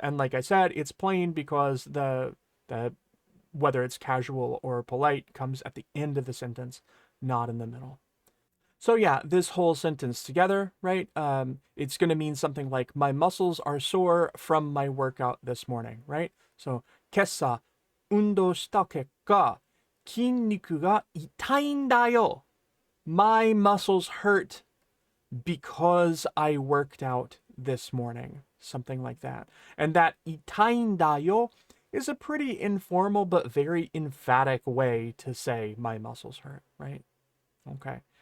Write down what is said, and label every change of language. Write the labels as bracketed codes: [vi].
[en] And like I said, it's plain because the whether it's casual or polite comes at the end of the sentence, not in the middle. So yeah, this whole sentence together, right? It's going to mean something like, my muscles are sore from my workout this morning, right? [ja] So, 今朝運動した結果、筋肉が痛いんだよ. [en] My muscles hurt because I worked out this morning. Something like that. And that [ja] 痛いんだよ [en] is a pretty informal but very emphatic way to say my muscles hurt, right? Okay.